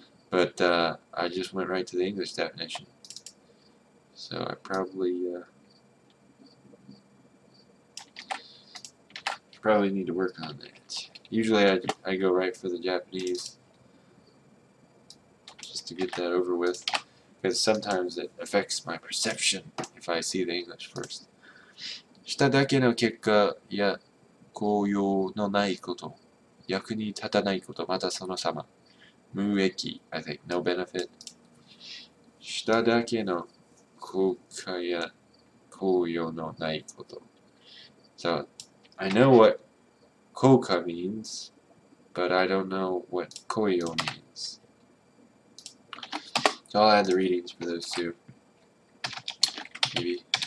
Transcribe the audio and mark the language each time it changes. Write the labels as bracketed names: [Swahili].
[English] But I just went right to the English definition. So I probably need to work on that. Usually I go right for the Japanese just to get that over with. Because sometimes it affects my perception if I see the English first. [Japanese] しただけの結果や効用のないこと、役に立たないこと、またその様。 [English] 無益、I think, no benefit. [Japanese] しただけの効果や効用のないこと。 [English] So, I know what koka means, but I don't know what koyo means. So I'll add the readings for those two. Maybe.